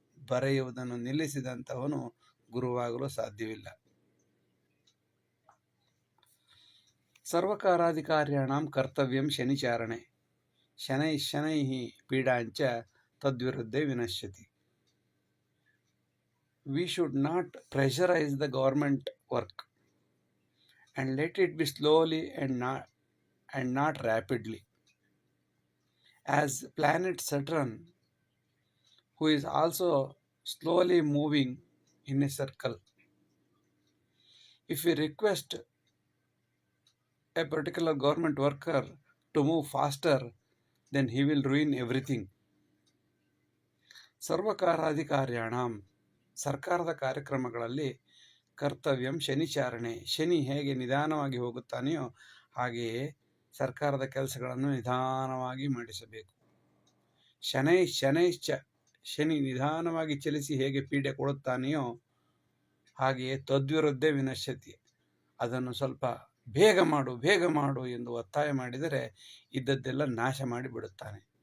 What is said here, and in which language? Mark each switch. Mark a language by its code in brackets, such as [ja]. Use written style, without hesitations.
[kn] ಬರೆಯುವುದನ್ನು ನಿಲ್ಲಿಸಿದಂಥವನು ಗುರುವಾಗಲು ಸಾಧ್ಯವಿಲ್ಲ. [sa] ಸರ್ವಕಾರಾಧಿಕಾರ್ಯಾಣಾಂ ಕರ್ತವ್ಯಂ ಶನಿಚಾರಣೆ, ಶನೈಃ ಪೀಡಾಂಚ ತದ್ವಿರುದ್ಧೇ ವಿನಶ್ಯತಿ. [en] We should not pressurize the government work and let it be slowly and not rapidly. As planet Saturn, who is also slowly moving in a circle, if we request a particular government worker to move faster, then he will ruin everything. [sa] ಸರ್ವಕಾರಾಧಿಕಾರ್ಯಾಣಾಂ, [kn] ಸರ್ಕಾರದ ಕಾರ್ಯಕ್ರಮಗಳಲ್ಲಿ [sa] ಕರ್ತವ್ಯಂ ಶನಿಚಾರಣೆ, [kn] ಶನಿ ಹೇಗೆ ನಿಧಾನವಾಗಿ ಹೋಗುತ್ತಾನೆಯೋ ಹಾಗೆಯೇ ಸರ್ಕಾರದ ಕೆಲಸಗಳನ್ನು ನಿಧಾನವಾಗಿ ಮಾಡಿಸಬೇಕು. ಶನೈಶ್ಚ, ಶನಿ ನಿಧಾನವಾಗಿ ಚಲಿಸಿ ಹೇಗೆ ಪೀಡೆ ಕೊಡುತ್ತಾನೆಯೋ ಹಾಗೆಯೇ [sa] ತದ್ವಿರುದ್ಧೇ ವಿನಶ್ಯತಿ, [kn] ಅದನ್ನು ಸ್ವಲ್ಪ ಬೇಗ ಮಾಡು ಎಂದು ಒತ್ತಾಯ ಮಾಡಿದರೆ ಇದ್ದದ್ದೆಲ್ಲ ನಾಶ ಮಾಡಿಬಿಡುತ್ತಾನೆ.